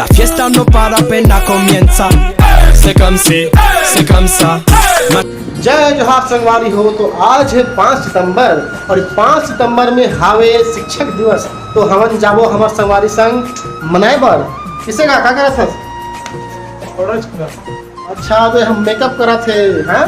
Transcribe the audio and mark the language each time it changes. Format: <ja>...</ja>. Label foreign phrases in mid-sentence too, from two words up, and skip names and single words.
<es>fiesta no para apenas comienza.</es> <fr>C'est comme si, c'est comme ça.</fr> <hne>जय जोहार संगवारी हो। तो आज है 5 सितंबर और 5 सितंबर में हावे शिक्षक दिवस। तो हमन जाबो हमार संगवारी संग मनाए बर किसे का करत हस? अच्छा तो हम मेकअप करत है हैं।</hne>